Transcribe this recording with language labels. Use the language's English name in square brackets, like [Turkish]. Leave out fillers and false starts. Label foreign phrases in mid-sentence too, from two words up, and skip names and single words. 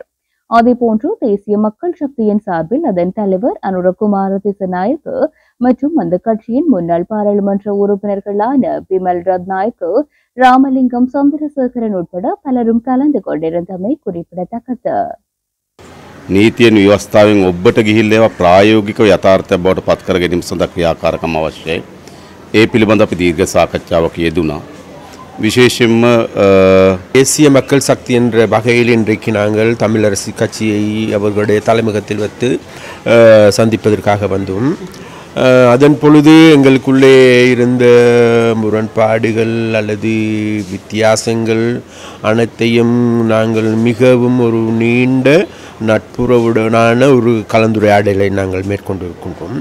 [Tamil] அதேபோன்று தேசிய மக்கள் சக்தியின் சார்பில் அதன் தலைவர் அனுரகுமார திசுநாயக்க மற்றும் அந்த கட்சியின் முன்னாள் பாராளுமன்ற உறுப்பினர்களான பிமல் ரத்நாயக்க, ராமலிங்கம் சந்திரசேகரன் உட்பட பலரும் கலந்து கொண்டிருந்தமை குறிப்பிடத்தக்கது. [Sinhala] නීතියෙන් ව්‍යවස්ථාවෙන් ඔබට ගිහිල්ලා ඒවා ප්‍රායෝගිකව යථාර්ථයක් බවට පත් කර ගැනීම සඳහා ක්‍රියාකාරකම් අවශ්‍යයි. ඒ පිළිබඳව අපි දීර්ඝ සාකච්ඡාවක් යෙදුණා. [Tamil] விசேஷம் தேசிய மக்கள் சக்தி என்ற வகையில் இன்றைக்கு நாங்கள் தமிழரசு கட்சியை அவர்களுடைய தலைமுகத்தில் வைத்து சந்திப்பதற்காக வந்தோம். அதன் பொழுது எங்களுக்குள்ளே இருந்த முரண்பாடுகள் அல்லது வித்தியாசங்கள் அனைத்தையும் நாங்கள் மிகவும் ஒரு நீண்ட நட்புறவுடனான ஒரு கலந்துரையாடலை நாங்கள் மேற்கொண்டிருக்கின்றோம்.